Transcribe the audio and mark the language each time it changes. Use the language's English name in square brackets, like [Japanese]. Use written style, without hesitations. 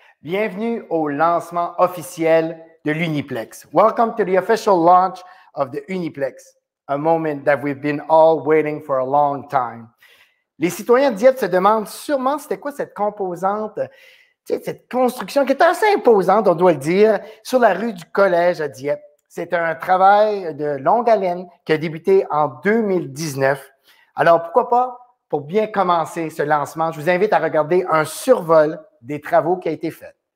[French] Bienvenue au lancement officiel de l'Uniplex. [English] Welcome to the official launch of the Uniplex, a moment that we've been all waiting for a long time. [French] Les citoyens de Dieppe se demandent sûrement c'était quoi cette composante, cette construction qui est assez imposante, on doit le dire, sur la rue du Collège à Dieppe. C'est un travail de longue haleine qui a débuté en 2019. Alors, pourquoi pas, pour bien commencer ce lancement, je vous invite à regarder un survol des travaux qui a été fait.